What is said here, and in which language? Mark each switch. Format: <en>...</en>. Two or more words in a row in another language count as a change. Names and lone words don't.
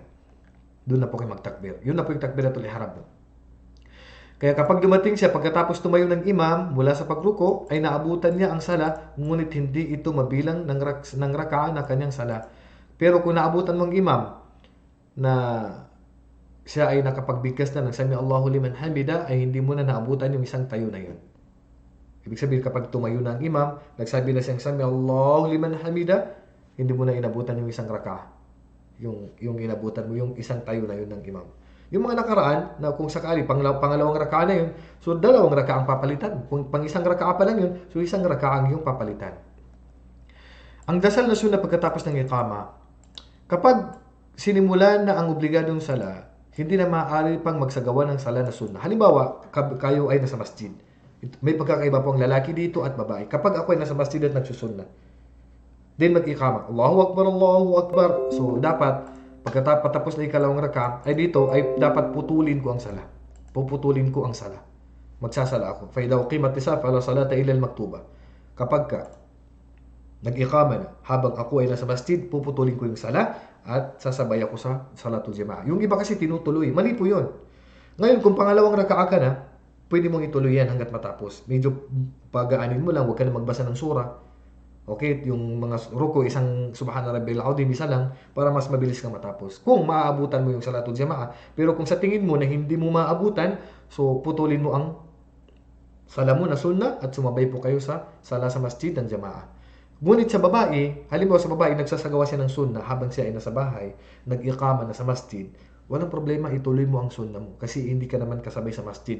<tl>Doon na po kayo magtakbir. Yun na po yung takbiratul ihram po. Kaya kapag dumating siya, pagkatapos tumayo ng imam mula sa pagruko, ay naabutan niya ang sala, ngunit hindi ito mabilang ng raka'a na kanyang sala. Pero kung naabutan mong imam na siya ay nakapagbigkas na ng</tl> <ar>سمع الله لمن حمده,</ar> <tl>ay hindi mo na naabutan yung isang tayo na yun. Ibig sabihin, kapag tumayo na ang imam, nagsabi na siyang</tl> <ar>سمع الله لمن حمده,</ar> <tl>hindi mo na inabutan yung isang raka'a. Yung inabutan mo, yung isang tayo na yun ng imam. Yung mga nakaraan, na kung sakali, pangalawang raka'a na yun, so dalawang raka'a ang papalitan. Kung pang isang raka'a pa lang yun, so isang raka'a ang yung papalitan. Ang dasal na sunna pagkatapos ng iqama, kapag sinimulan na ang obligadong sala, hindi na maaari pang magsagawa ng sala na sunna. Halimbawa, kayo ay nasa masjid. May pagkakaiba po ang lalaki dito at babae. Kapag ako ay nasa masjid at nagsusunna, then mag-iqama,</tl> <ar>الله أكبر الله أكبر.</ar> <tl>So, dapat, pagkatapos na ikalawang raka, ay dito, ay dapat putulin ko ang sala. Puputulin ko ang sala. Magsasala ako.</tl> <ar>فَإِذَا أُقِيمَتِ الصَّلَاةُ فَلَا صَلَاةَ إِلَّا الْمَكْتُوبَةَ.</ar> <tl>Kapag ka, nag-iqama na, habang ako ay nasa masjid, puputulin ko yung sala, at sasabay ako sa</tl> <ar>صلاة الجماعة.</ar> <tl>Yung iba kasi tinutuloy. Mali po yun. Ngayon, kung pangalawang raka'a ka na, pwede mong ituloy yan hanggat matapos. Medyo pagaanin mo lang, huwag ka na magbasa ng surah. Okay, yung mga ruko, isang</tl> <ar>سبحان ربي العظيم,</ar> <tl>isa lang, para mas mabilis kang matapos. Kung maaabutan mo yung</tl> <ar>صلاة الجماعة,</ar> <tl>pero kung sa tingin mo na hindi mo maabutan, so putulin mo ang sala mo na sunna at sumabay po kayo sa sala sa masjid ng jamaa. Ngunit sa babae, halimbawa sa babae, nagsasagawa siya ng sunna habang siya ay nasa bahay, nag-iqama na sa masjid, walang problema, ituloy mo ang sunna mo kasi hindi ka naman kasabay sa masjid.</tl>